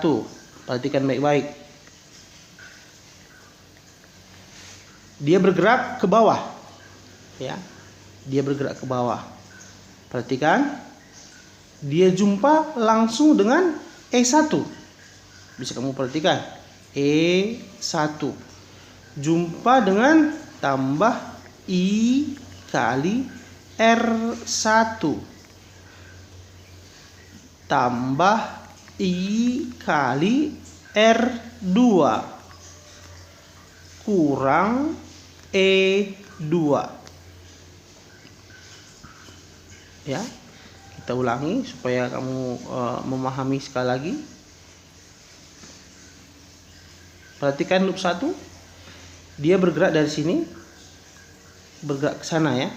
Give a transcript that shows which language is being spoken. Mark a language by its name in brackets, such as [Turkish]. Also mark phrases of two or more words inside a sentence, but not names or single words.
[Indonesian] Perhatikan baik-baik. Dia bergerak ke bawah. Ya. Dia bergerak ke bawah. Perhatikan. Dia jumpa langsung dengan E1. Bisa kamu perhatikan. E1. Jumpa dengan tambah I kali R1. Tambah I kali R2. Kurang E2. Ya. Kita ulangi supaya kamu memahami sekali lagi. Perhatikan loop 1. Dia bergerak dari sini, bergerak ke sana ya.